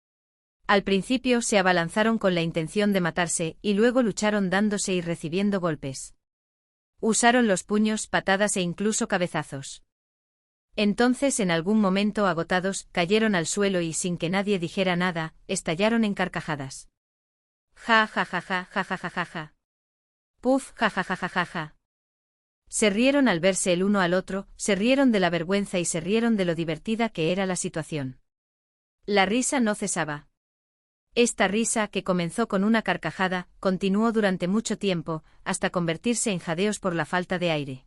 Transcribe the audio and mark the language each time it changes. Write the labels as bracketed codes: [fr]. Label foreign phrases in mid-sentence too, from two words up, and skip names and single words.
[es] Al principio se abalanzaron con la intención de matarse, y luego lucharon dándose y recibiendo golpes. Usaron los puños, patadas e incluso cabezazos. Entonces en algún momento agotados, cayeron al suelo y sin que nadie dijera nada, estallaron en carcajadas. Ja ja ja ja ja ja ja ja ja. Puf ja ja ja ja ja ja. Se rieron al verse el uno al otro, se rieron de la vergüenza y se rieron de lo divertida que era la situación. La risa no cesaba. Esta risa, que comenzó con una carcajada, continuó durante mucho tiempo, hasta convertirse en jadeos por la falta de aire.